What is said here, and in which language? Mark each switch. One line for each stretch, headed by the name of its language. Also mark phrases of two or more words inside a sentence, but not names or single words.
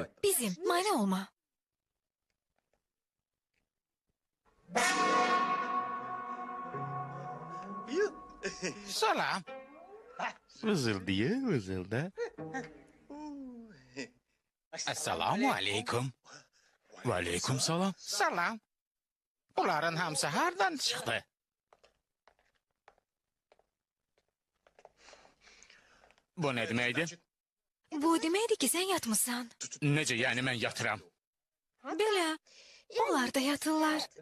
Azerbaijani: Bizim. Mane olma. Salam. Vızıldıya vızılda.
Arabic: السلام عليكم. وعليكم سلام. Salam.
Azerbaijani: Bunların hamısı hardan çıxdı? Bu ne deməkdir? Bu deməkdir ki, sən yatmışsan. Necə yəni mən yatıram? Belə. Onlar da yatırlar.